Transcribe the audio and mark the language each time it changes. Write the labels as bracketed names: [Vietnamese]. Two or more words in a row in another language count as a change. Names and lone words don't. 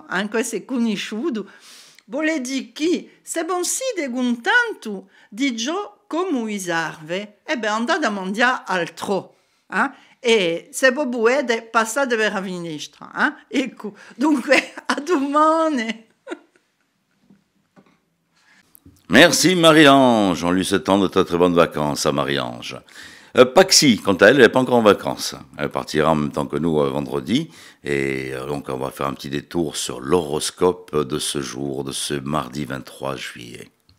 [Italian] Anche se conosciuto, vuole dire che se non si con tanto di ciò come usarve, andate a mangiare altro. E se voi volete, passate per la finestra. Ecco, dunque, a domani. [French] Merci Marie-Ange, on lui souhaite de très très bonnes vacances à Marie-Ange. Paxi, quant à elle, elle n'est pas encore en vacances. Elle partira en même temps que nous vendredi. Et donc, on va faire un petit détour sur l'horoscope de ce jour, de ce mardi 23 juillet.